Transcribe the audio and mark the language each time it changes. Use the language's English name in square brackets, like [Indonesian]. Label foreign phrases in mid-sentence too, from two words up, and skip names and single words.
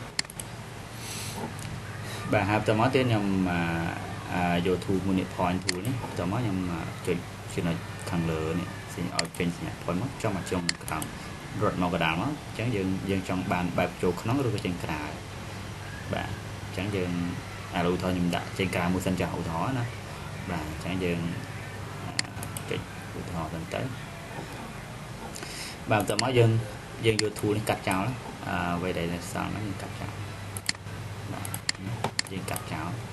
[Khmer] បាទហើយតើមកទៀតខ្ញុំយក [English] tool unit point tool [Khmer] នេះតើមកខ្ញុំចុចចំណុចខាងលើនេះឲ្យចេញសញ្ញា point មកចុះមកចុងក្រោមរត់មកកណ្ដាលមកអញ្ចឹងយើងចង់បានបែបចូលក្នុងឬក៏ចេញក្រៅបាទអញ្ចឹងយើងឧទាហរណ៍ខ្ញុំដាក់ចេញក្រៅមួយសិនចាស់ឧទាហរណ៍ណាបាទអញ្ចឹងយើងចុចឧទាហរណ៍ទៅបាទតើមកយើងយក tool នេះកាត់ចោលអ្វីដែលសល់ហ្នឹងយើងកាត់ចោលបាទយើងកាត់ចោល